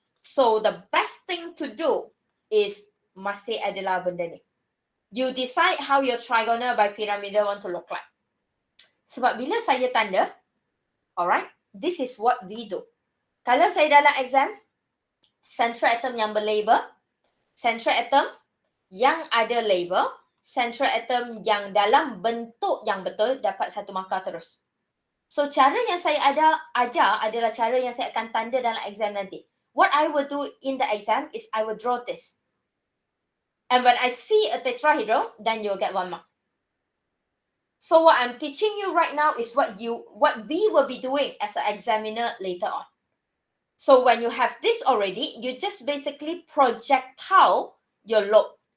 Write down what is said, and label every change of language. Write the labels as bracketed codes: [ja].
[en] So the best thing to do is [ms] masih adalah benda ni. [en] You decide how your trigonal bipyramidal want to look like. [ms] Sebab bila saya tanda, [en] alright, this is what we do. [ms] Kalau saya dalam exam, central atom yang berlabel, central atom yang ada label, central atom yang dalam bentuk yang betul dapat 1 markah terus. So cara yang saya ajar adalah cara yang saya akan tanda dalam exam nanti. [en] What I will do in the exam is I will draw this. And when I see a tetrahedral, then you'll get 1 mark. So what I'm teaching you right now is what we will be doing as an examiner later on. So when you have this already, you just basically projectile your lobe.